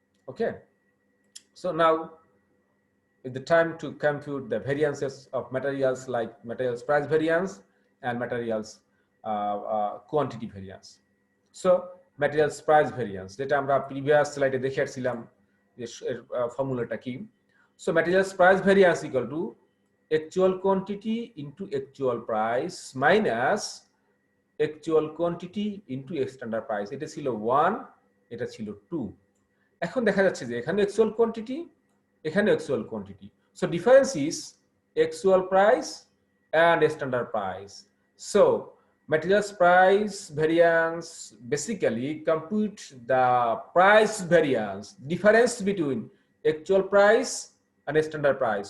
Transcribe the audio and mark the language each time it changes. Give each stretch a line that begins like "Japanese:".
English: Okay, so now is the time to compute the variances of materials, like materials price variance and materials quantity variance. So materials price variance,
Bangla: যেটা আমরা previous স্লাইডে দেখে আসছিলাম যে ফর্মুলাটা কি।
English: So materials price variance equal to actual quantity into actual price minus actual quantity into standard price.
Bangla: এটা ছিল 1, এটা ছিল 2। এখন দেখা যাচ্ছে যে এখানে actual quantity, এখানে actual quantity.
English: So difference is actual price and standard price. So materials price variance basically compute the price variance, difference between actual price and standard price.